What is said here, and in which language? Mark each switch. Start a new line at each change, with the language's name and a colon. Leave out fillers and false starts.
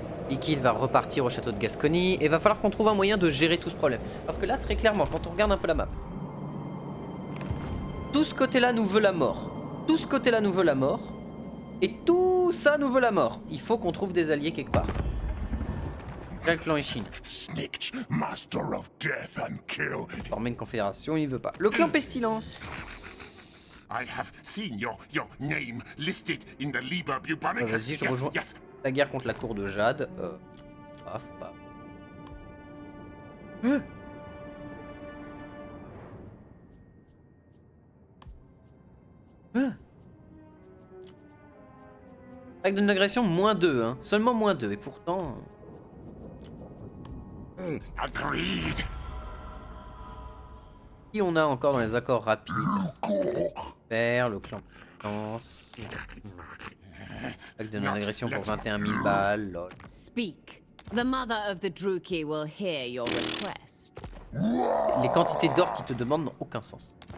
French: Liquid va repartir au château de Gascogne et va falloir qu'on trouve un moyen de gérer tout ce problème. Parce que là, très clairement, quand on regarde un peu la map, tout ce côté-là nous veut la mort. Tout ce côté-là nous veut la mort. Et tout ça nous veut la mort. Il faut qu'on trouve des alliés quelque part. Là, le clan Ishin.
English: Snitch, master of death and kill.
French: Former une confédération, il veut pas. Le clan Pestilence.
English: I have seen your name listed in the Liber Bubonicus.
French: Vas-y, je rejoins la guerre contre la cour de Jade. Paf, paf. Avec d'une agression -2, hein. Seulement -2, et pourtant...
English: Agreed.
French: Qui on a encore dans les accords rapides? Père, le clan Pestilence. Avec de non-agression pour 21 000 balles, lol.
English: Speak. The mother of the Druki will hear your request.
French: Les quantités d'or qui te demandent n'ont aucun sens.